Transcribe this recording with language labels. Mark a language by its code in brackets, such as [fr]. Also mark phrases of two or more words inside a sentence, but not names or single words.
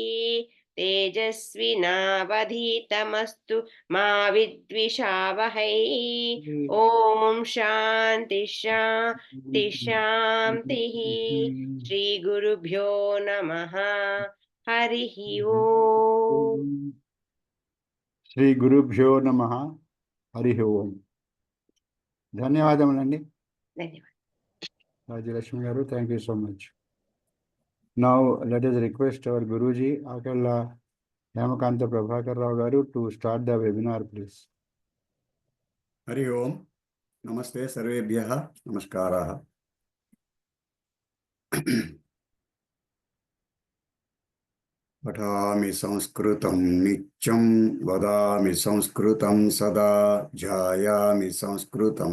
[sa] तेजस्विनावधीतमस्तु मा विद्विषावहै ॐ शान्ति शान्ति शान्तिः श्रीगुरुभ्यो नमः हरिः ओम् శ్రీ గురుభ్యో నమః హరి ఓం. [te] ధన్యవాదములండి [sa] धन्यवाद [en] రాజలక్ష్మి గారు. Thank you so much. Now let us request our గురూజీ ఆకళ్ళ హేమకాంత ప్రభాకర్ రావు గారు to start the webinar please. [sa] हरि ओम. नमस्ते सर्वेभ्यः. नमस्काराः. पठामि संस्कृतं नित्यं वदामि संस्कृतं सदा ध्यायामि संस्कृतं